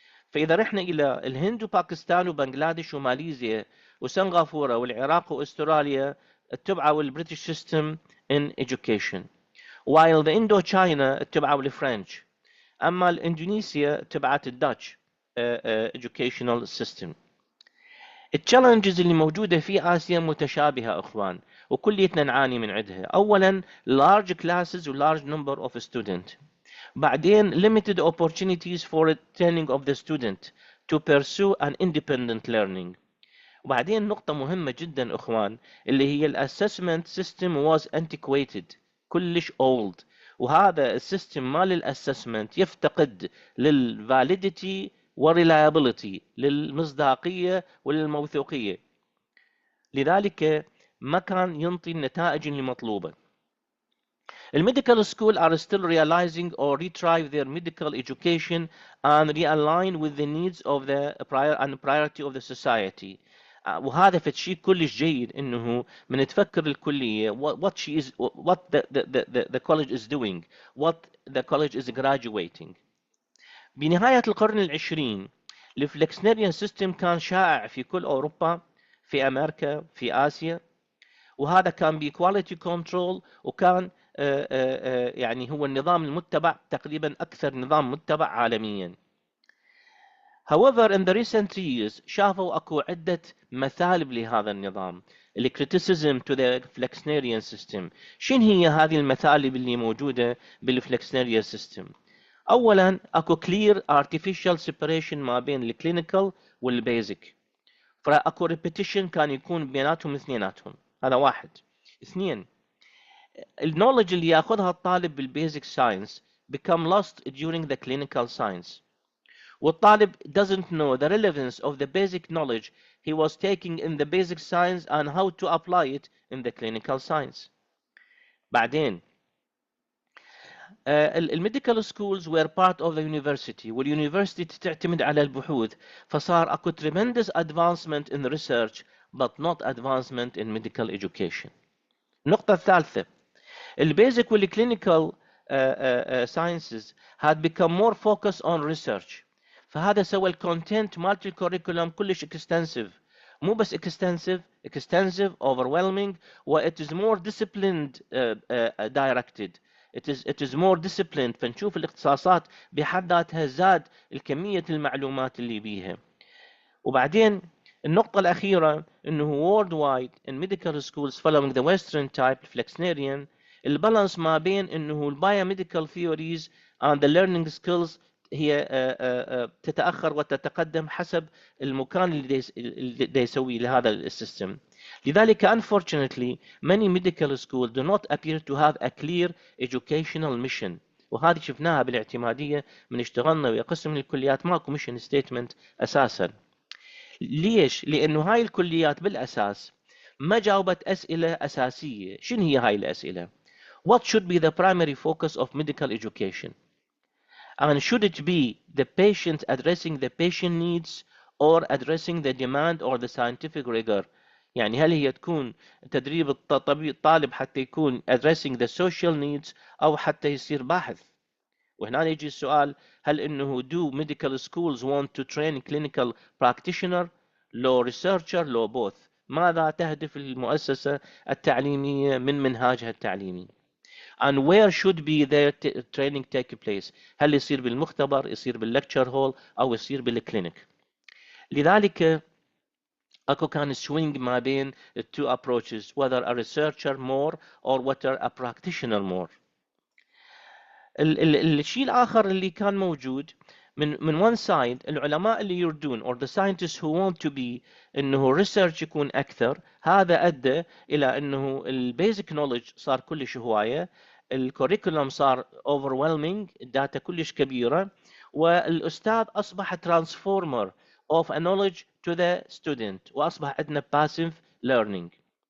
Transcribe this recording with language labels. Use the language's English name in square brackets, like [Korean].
[Arabic] فإذا رحنا إلى الهند وباكستان وبنغلاديش وماليزيا وسنغافورة والعراق وأستراليا اتبعوا البريتش سيستم [English] in education، [Arabic] while the Indochina اتبعوا الفرنش، أما الإندونيسيا اتبعت الداتش [English] educational system. [Arabic] التشالنجز اللي موجودة في آسيا متشابهة أخوان، وكليتنا نعاني من عندها. [English] أولا large classes و large number of students. بعدين limited opportunities for training of the student to pursue an independent learning. [Arabic] وبعدين نقطة مهمة جدا أخوان، اللي هي الأسسمنت [English] system was antiquated، [Arabic] كلش old. وهذا السيستم مال الأسسمنت يفتقد للفاليديتي والريلايابيليتي، للمصداقية وللموثوقية، لذلك ما كان ينطي النتائج المطلوبة. [English] الميديكال school are still realizing or retrieve their medical education and realign with the needs of the priority of the society. [Arabic] وهذا فشيء كلش جيد انه من تفكر الكليه [English] what she is what the college is doing, what the college is graduating. [Arabic] بنهاية القرن العشرين الفلكسنيريان سيستم كان شائع في كل أوروبا، في أمريكا، في آسيا، وهذا كان بكواليتي كنترول، وكان يعني هو النظام المتبع تقريبا أكثر نظام متبع عالميا. [English] However in the recent years [Arabic] شافوا أكو عدة مثالب لهذا النظام، [English] الكريتيسيزم to the Flexnerian system. [Arabic] شن هي هذه المثالب اللي موجودة بالفلكسنيريان سيستم؟ أولا أكو [English] clear artificial separation [Arabic] ما بين الكلينيكال والبيزك، فأكو repetition كان يكون بيناتهم اثنيناتهم. هذا واحد. اثنين، النولج اللي ياخذها الطالب بالبيزك ساينس [English] become lost during the clinical science، والطالب doesn't know the relevance of the basic knowledge he was taking in the basic science and how to apply it in the clinical science. [Arabic] بعدين الميديكال سكولز [English] were part of the university، [Arabic] واليونيفرسيتي تعتمد على البحوث، فصار اكو [English] tremendous advancement in research but not advancement in medical education. [Arabic] النقطة الثالثة، البيزك والكلينيكال [English] sciences had become more focused on research، [Arabic] فهذا سوى الكونتنت مالت الكوريكولم كلش [English] extensive، [Arabic] مو بس [English] extensive overwhelming، و it is more disciplined directed. It is more disciplined. [Arabic] فنشوف الاختصاصات بحد ذاتها زاد الكمية المعلومات اللي بيها. وبعدين النقطة الأخيرة إنه [English] worldwide in medical schools following the Western type Flexnerian، [Arabic] البالانس ما بين إنه البايوميديكال [English] theories and the learning skills [Arabic] هي تتأخر وتتقدم حسب المكان اللي يسوي لهذا السيستم. [English] لذلك unfortunately many medical schools do not appear to have a clear educational mission، [Arabic] وهذه شفناها بالاعتمادية من اشتغلنا ويا قسم من الكليات ماكو [English] mission statement أساسا. [Arabic] ليش؟ لأنه هاي الكليات بالأساس ما جاوبت أسئلة أساسية. شنو هي هاي الأسئلة؟ [English] What should be the primary focus of medical education? And should it be the patient addressing the patient needs or addressing the demand or the scientific rigor؟ [Arabic] يعني هل هي تكون تدريب الطالب حتى يكون [English] addressing the social needs [Arabic] أو حتى يصير باحث؟ وهنا يجي السؤال، هل إنه [English] do medical schools want to train clinical practitioner [Arabic] لو researcher لو both؟ ماذا تهدف المؤسسة التعليمية من منهاجها التعليمي؟ [English] and where should be their training take place؟ [Arabic] هل يصير بالمختبر، يصير بال [English] lecture hall، [Arabic] أو يصير بالكلينيك؟ لذلك اكو كان [English] swing ما بين the two approaches, whether a researcher more or whether a practitioner more. [Arabic] الشيء الآخر اللي كان موجود من [English] one side [Arabic] العلماء اللي يردون [English] or the scientists who want to be [Arabic] انه research يكون اكثر، هذا ادى الى انه البيزك knowledge صار كلش هوايه، الكوريكولم صار overwhelming، الداتا كلش كبيره، والاستاذ اصبح [English] transformer of a knowledge to the student، [Arabic] واصبح عندنا [English] passive learning.